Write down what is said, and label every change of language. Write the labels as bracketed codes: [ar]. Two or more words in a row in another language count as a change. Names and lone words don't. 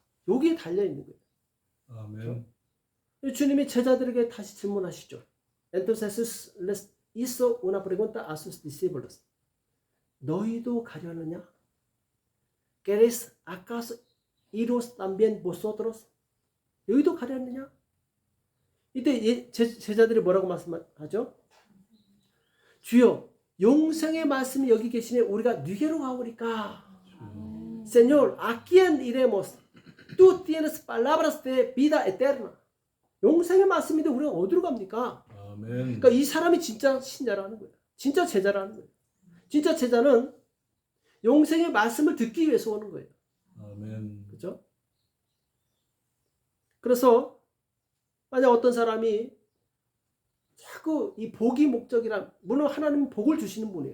[ko] 여기에 달려 있는 거예요. 아멘. 주님이 제자들에게 다시 질문하시죠. [es] Entonces les hizo una pregunta a sus discípulos. [ko] 너희도 가려느냐? [es] ¿Queréis acaso iros también vosotros? [ko] 너희도 가려느냐? 이때 제자들이 뭐라고 말씀하죠? 주여, 영생의 말씀이 여기 계시니 우리가 누구로 가오리까? [es] Señor, ¿a quién iremos? Tú tienes palabras de vida eterna. [ko] 영생의 말씀인데 우리가 어디로 갑니까? 아멘. 그러니까 이 사람이 진짜 신자라는 거예요. 진짜 제자라는 거예요. 진짜 제자는 영생의 말씀을 듣기 위해서 오는 거예요. 아멘. 그렇죠? 그래서 만약 어떤 사람이 자꾸 이 복이 목적이라, 물론 하나님은 복을 주시는 분이에요.